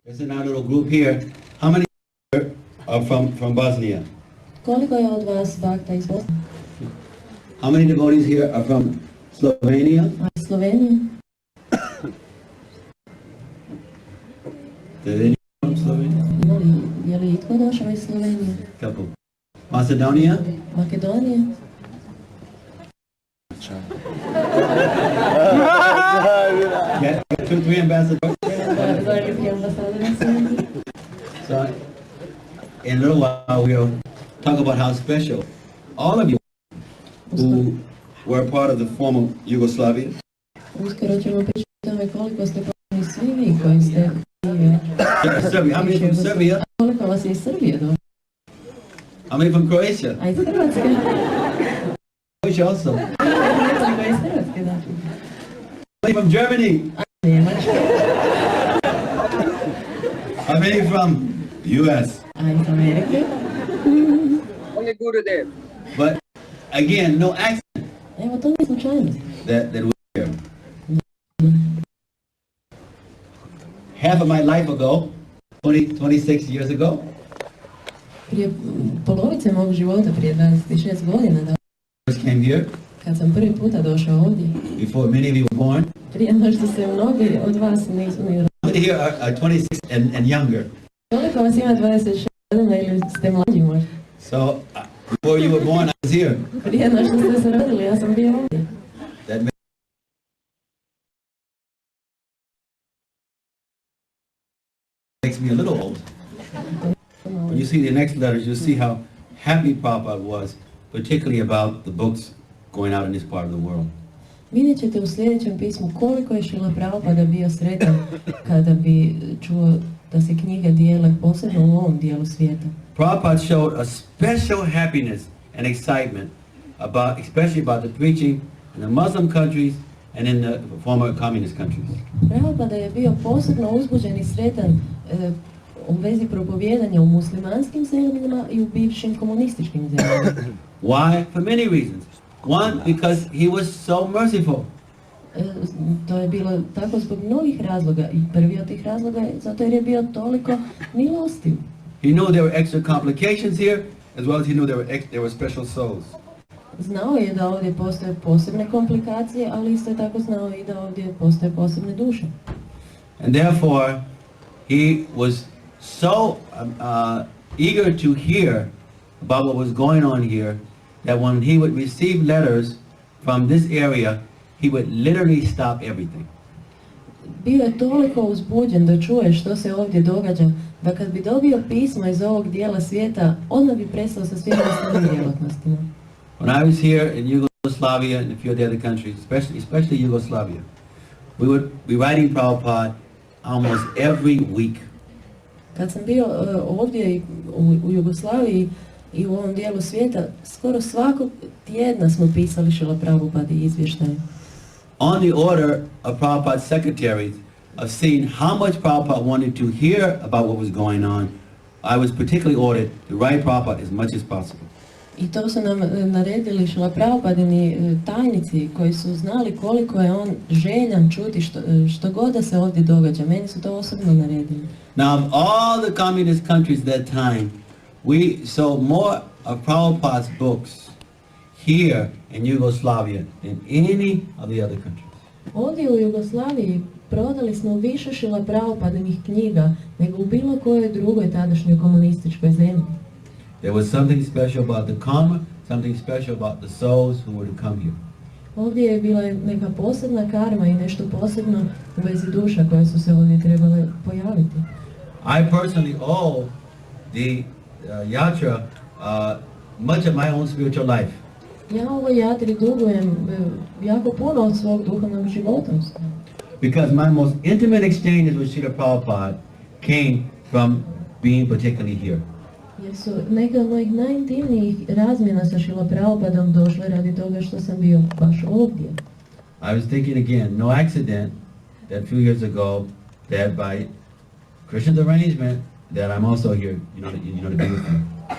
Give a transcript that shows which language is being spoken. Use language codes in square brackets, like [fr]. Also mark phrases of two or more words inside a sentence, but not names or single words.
[en] There's in our little group here. How many are from Bosnia? [hr] Koliko je od vas bakta iz Bosne? [en] How many devotees here are from Slovenia? [hr] Slovenija? [en] Did any from Slovenia? [hr] Ima Je li itko došao iz Slovenije? [en] Couple. Macedonia? [hr] Makedonije? [en] Yeah, 2, 3 ambassadors. [hr] Veliki ambasadori su. [en] So, in a little while, we'll talk about how special all of you who were part of the former Yugoslavia. [hr] Uskoro ćemo pričati o tome koliko ste pomogli svi vi koji ste živjeli. [en] Serbia. How many from Serbia? [hr] Koliko vas je iz Srbije došlo? [en] How many from Croatia? [hr] A iz Hrvatske? [en] Croatia also. [hr] Koliko iz Hrvatske, da. [en] How many from Germany? [hr] Njemačke? [en] How many from US? [hr] A iz Amerike? [en] Only Gurudev. But again, no accident [hr] Evo, to nije slučajnost. [en] that we're here. Half of my life ago, 26 years ago, [hr] Prije polovice mog života, prije 26 godina, da, [en] first came here, [hr] kad sam prvi puta došao ovdje, [en] before many of you were born. [hr] prije no što se mnogi od vas nisu ni rodili. [en] How many here are 26 and younger? [hr] Koliko vas ima 26 godina ili ste mlađi možda? [en] So, before you were born, I was here. [hr] Prije no što ste se rodili, ja sam bio ovdje. [en] That makes me a little old. When you see the next letters, you'll see how happy Prabhupada was, particularly about the books going out in this part of the world. [hr] Vidjet ćete u sljedećem pismu koliko je Šrila Prabhupada bio sretan kada bi čuo da se knjige dijele posebno u ovom dijelu svijeta. [en] Prabhupada showed a special happiness and excitement about, especially about the preaching in the Muslim countries and in the former communist countries. [hr] Prabhupada je bio posebno uzbuđen i sretan u vezi propovijedanja u muslimanskim zemljama i u bivšim komunističkim zemljama. [en] Why? For many reasons. One, because he was so merciful. [hr] To je bilo tako zbog mnogih razloga i prvi od tih razloga je zato jer je bio toliko milostiv. [en] He knew there were extra complications here, as well as he knew there were special souls. [hr] Znao je da ovdje postoje posebne komplikacije, ali isto tako znao i da ovdje postoje posebne duše. [en] And therefore, he was so eager to hear about what was going on here, that when he would receive letters from this area, he would literally stop everything. [hr] Bio je toliko uzbuđen da čuje što se ovdje događa, da kad bi dobio pisma iz ovog dijela svijeta, odmah bi prestao sa svim ostalim djelatnostima. [en] When I was here in Yugoslavia and a few of the other countries, especially Yugoslavia, we would be writing Prabhupada almost every week. [hr] Kad sam bio ovdje u Jugoslaviji i u ovom dijelu svijeta, skoro svakog tjedna smo pisali Šrila Prabhupadi izvještaje. [en] On the order of Prabhupada's secretaries of seeing how much Prabhupada wanted to hear about what was going on, I was particularly ordered to write Prabhupada as much as possible. [hr] I to su nam naredili Šrila Prabhupadini tajnici koji su znali koliko je on željan čuti što god da se ovdje događa. Meni su to osobno naredili. [en] Now, of all the communist countries that time, we saw more of Prabhupada's books here in Yugoslavia than any of the other countries. [hr] Ovdje u Jugoslaviji prodali smo više Šrila Prabhupadinih knjiga nego u bilo kojoj drugoj tadašnjoj komunističkoj zemlji. [en] There was something special about the karma, something special about the souls who were to come here. [hr] Ovdje je bila neka posebna karma i nešto posebno u vezi duša koje su se ovdje trebale pojaviti. [en] I personally owe the yatra much of my own spiritual life. [hr] Ja ovoj jatri dugujem jako puno od svog duhovnog života. [en] Because my most intimate exchanges with Srila Prabhupada came from being particularly here. [hr] Jer su neke od mojih najintimnijih razmjena sa Šrila Prabhupadom došle radi toga što sam bio baš ovdje. [en] I was thinking again, no accident that a few years ago that by Krishna's arrangement that I'm also here, to be with him.